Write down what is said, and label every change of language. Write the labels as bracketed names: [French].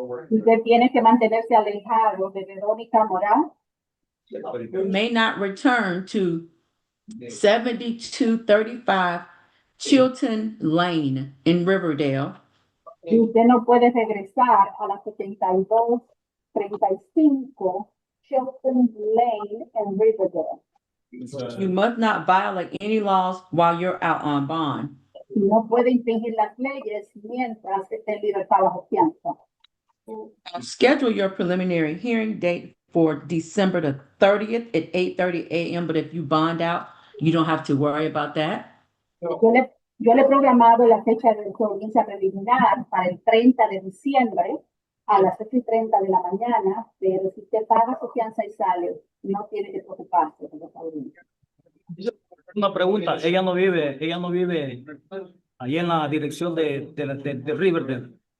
[Spanish] Usted tiene que mantenerse alejado de Verónica Morán, [English] who may not return to 7235 Chilton Lane in Riverdale, [Spanish] y usted no puede regresar a la 7235 Chilton Lane en Riverdale. [English] you must not violate any laws while you're out on bond. [Spanish] Y no puede infringir las leyes mientras esté en libertad bajo fianza. [English] Schedule your preliminary hearing date for December the 30th at 8:30 a.m. But if you bond out, you don't have to worry about that. [Spanish] Yo le he programado la fecha de su audiencia preliminar para el 30 de diciembre a las 8:30 de la mañana, pero si usted paga su fianza y sale, no tiene que preocuparse de los audiencias. Una pregunta, ella no vive ahí en la dirección de Riverdale.